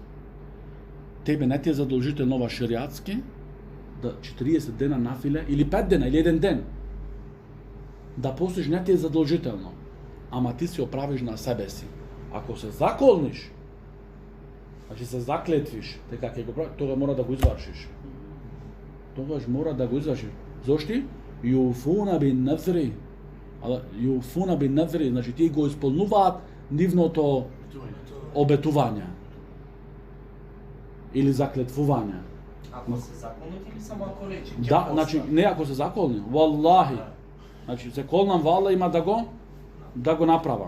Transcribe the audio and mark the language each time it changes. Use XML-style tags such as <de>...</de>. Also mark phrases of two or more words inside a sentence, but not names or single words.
<mk>Тебе не ти е задолжително ова шеријатски, да 40 дена нафиле, или 5 дена, или 1 ден. Да постиш не ти е задолжително, ама ти си оправиш на себе си. Ако се заколниш, значи се заклетвиш, дека ќе го правиш, тоа мора да го извршиш. Тогаш мора да го извршиш. Зошто?</mk> <ar>يوفون بالنذر. يوفون بالنذر,</ar> <mk>значи тие го исполнуваат нивното обетување. Или заклетвување. Ако се заколнат или само ако рече? Да, значи не ако се заколни, валлахи. Значи се колнам во Аллах има да го направам.</mk>